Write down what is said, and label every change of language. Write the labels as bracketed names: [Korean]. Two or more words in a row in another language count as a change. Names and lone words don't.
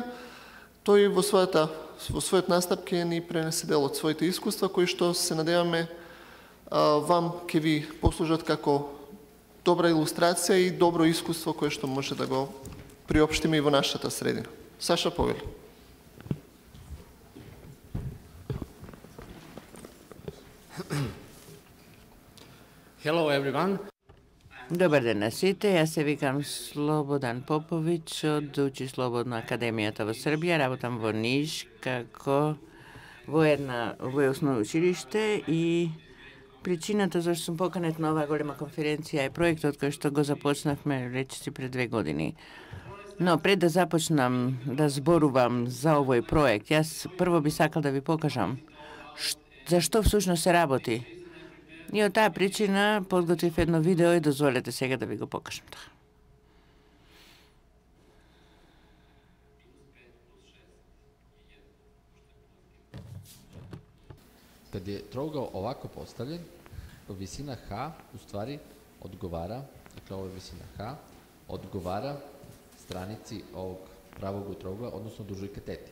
[Macedonian] Тој во својот настап ќе ни пренесе дел од своите искуства, кои што се надеваме вам ќе ви послужат како добра илустрација и добро искуство кое што може да го приопштиме и во нашата средина. Саша, повели. [English] Hello everyone. [Macedonian] Добар ден на сите, јас се викам Слободан Поповиќ од Учи слободно академијата во Србија, работам во Ниш како во основно училиште и причината зашто сум поканет на оваа голема конференција е проектот кој што го започнавме речиси пред 2 години. Но пред да започнам да зборувам за овој проект, јас прво би сакал да ви покажам за што всушност се работи. И од таа причина подготвив едно видео и дозволете сега да ви го покажам тоа. [Serbian] Kad je trougao ovako postavljen, visina H u stvari odgovara, dakle ovo je visina H, odgovara stranici ovog pravog trougla, odnosno dužoj kateti.